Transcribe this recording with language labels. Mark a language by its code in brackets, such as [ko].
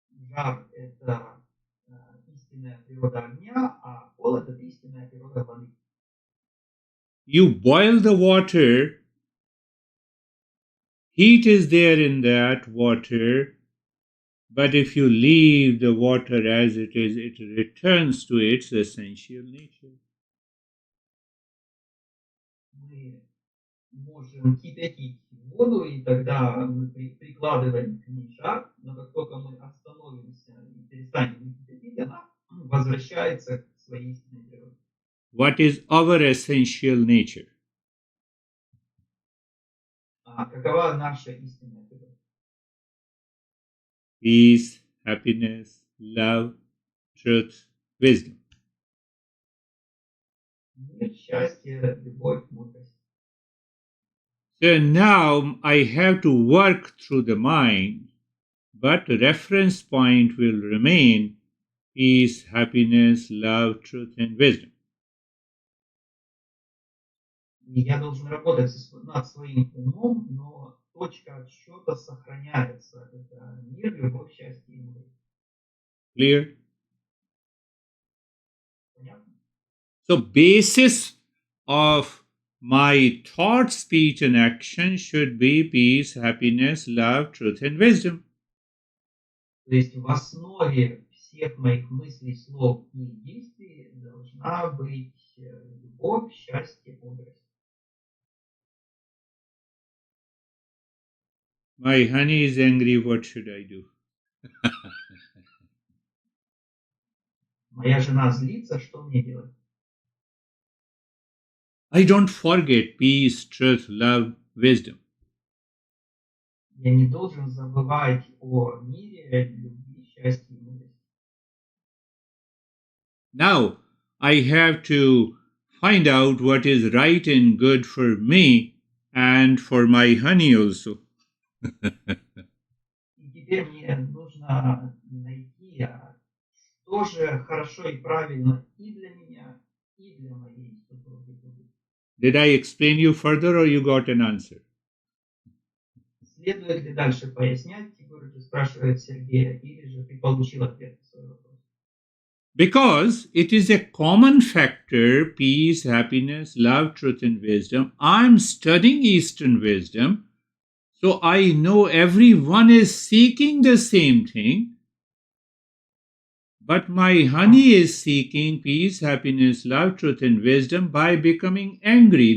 [ru] Жар – это истинная природа огня, а холод – это истинная природа воды. [en] You boil the water, heat is there in that water, but if you leave the water as it is, it returns to its essential nature. [ru] Мы можем кипятить воду, и тогда мы прикладываем к ней жар, но как только мы остановимся и перестанем кипятить, она возвращается к своей истинной природе. [en] What is our essential nature? [ru] Какова наша истинная природа? [en] Peace, happiness, love, truth, wisdom. [ru] Мир, счастье, любовь, мудрость. [en] So now I have to work through the mind, but reference point will remain peace, happiness, love, truth, and wisdom. [ru] И я должен работать над своим умом, но точка отсчета сохраняется. Это мир, любовь, счастье и мудрость. [en] Clear? [ru] Понятно? [en] So basis of my thought, speech, and action should be peace, happiness, love, truth, and wisdom. [ru] То есть в основе всех моих мыслей, слов и действий должна быть любовь, счастье, мудрость. [en] My honey is angry, what should I do? [ru] Моя жена злится, что мне делать? [en] I don't forget peace, truth, love, wisdom. [ru] Я не должен забывать о мире, любви, счастье и мудрости. [en] Now I have to find out what is right and good for me and for my honey also. [ru] И теперь мне нужно найти, что же хорошо и правильно и для меня, и для моей супруги. [en] Did I explain you further or you got an answer? [ru] Следует ли дальше пояснять, Егорыч спрашивает Сергея, или же ты получил ответ на свой вопрос? [en] Because it is a common factor, peace, happiness, love, truth, and wisdom. I'm studying Eastern wisdom, so I know everyone is seeking the same thing. But my honey is seeking peace, happiness, love, truth, and wisdom by becoming angry.